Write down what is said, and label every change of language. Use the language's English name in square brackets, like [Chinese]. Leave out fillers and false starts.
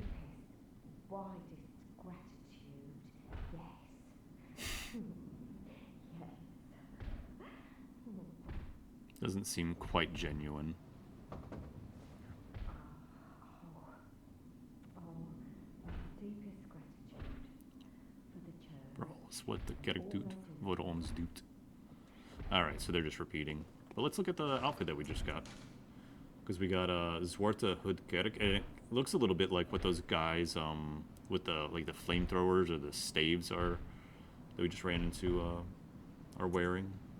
[English] Deepest, widest gratitude, yes. Yes. Doesn't seem quite genuine. Deepest gratitude for the church. [Dutch] For alles wat de kerk doet, voor ons doet. [English] Alright, so they're just repeating. But let's look at the outfit that we just got. Because we got Zwarte Hood Kerk. And it looks a little bit like what those guys with the the flamethrowers or the staves are that we just ran into are wearing.